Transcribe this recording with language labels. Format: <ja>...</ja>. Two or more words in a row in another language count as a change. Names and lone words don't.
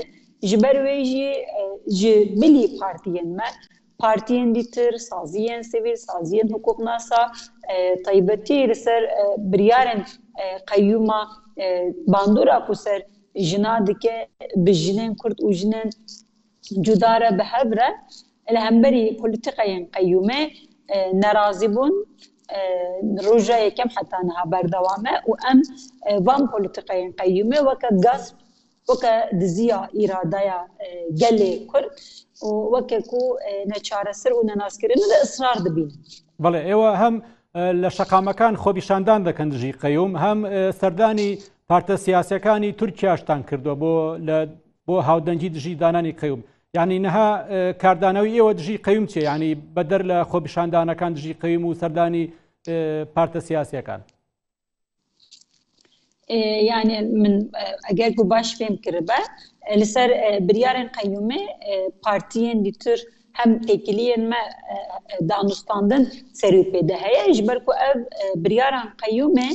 <ku>Ji ber wê jî ji bilî partiyên me, partiyên dîtir, saziyên sivîl, saziyên hukuknasa, taybetî li ser biryarên qeyyûma bandora ku ser jina dike bi jinên Kurd û jinên cuda re bi hev re li hemberî polîtikayên qeyyûmê nerazî bûn roja yekem heta niha berdewam e û em van polîtikayên qeyyûmê weke gasp, weke diziya îradeya gelê Kurd û weke ku neçareser û nenazkirinê de israr dibînin.</ku> <ckb>بەڵێ ئێوە هەم لە شەقامەکان خۆپیشاندان دەکەن دژی قەیوم، هەم سەردانی پارتە سیاسیەکانی تورکیاشتان کردووە بۆ هاودەنگی دژی دانانی قەیوم. یعنی نەها کاردانەوەی ئێوە دژی قەیوم چێ؟ یعنی بەدەر لە خۆپیشاندانەکان دژی قەیوم و سەردانی پارتە سیاسیەکان.</ckb> <ku>Yani min eger ku baş fêm kiribe li ser biryarên qeyyûmê partiyên dîtir hem têkiliyên me danûstandin serî pê de heye ji ber ku ev biryaran qeyyûmê</ku>